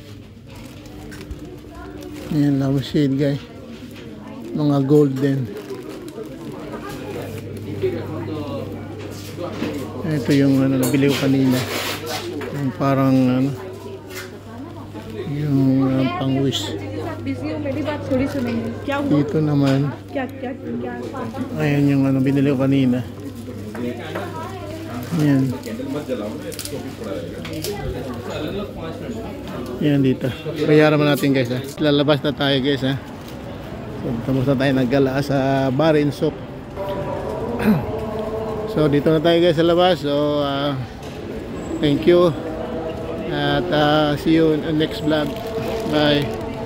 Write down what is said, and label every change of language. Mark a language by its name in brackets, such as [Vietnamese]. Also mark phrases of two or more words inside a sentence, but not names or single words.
[Filipino] Ayan, lampshade guys, mga golden. Ito yung ano, nabili ko kanina, yung parang ano, pang wish. [Hindi] बिजी हूँ मेरी बात थोड़ी सुनेंगे क्या हुआ [Filipino] Dito naman, [Hindi] क्या क्या क्या [Filipino] ayan yung ano binili ko kanina. Ayan. Ayan dito. Bayaran mo natin guys ha. Lalabas na tayo guys ha. So, tapos na tayo naggala sa Barin Soap. So dito na tayo guys sa labas. [English] So thank you. At see you in the next vlog. Bye.